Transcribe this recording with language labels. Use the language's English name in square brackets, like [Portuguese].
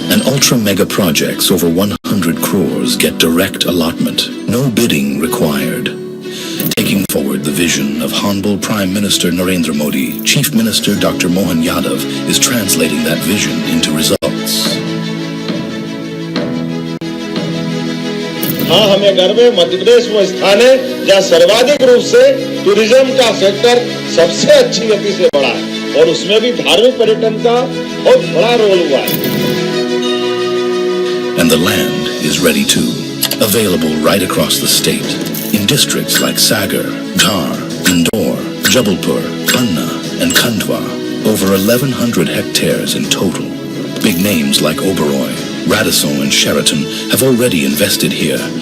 [English] And ultra mega projects over 100 crores get direct allotment, no bidding required. Taking forward the vision of Honorable Prime Minister Narendra Modi, Chief Minister Dr. Mohan Yadav is translating that vision into results. [Hindi] हाँ, हमें गर्व है मध्य प्रदेश वो स्थान है जहाँ सर्वाधिक रूप से टूरिज्म का सेक्टर सबसे अच्छी गति से बढ़ा है और उसमें भी धार्मिक पर्यटन का बहुत बड़ा रोल हुआ है. [English] And the land is ready too, available right across the state in districts like Sagar, Dhar, Indore, Jabalpur, Kanna, and Khandwa. Over 1,100 hectares in total. Big names like Oberoi, Radisson, and Sheraton have already invested here.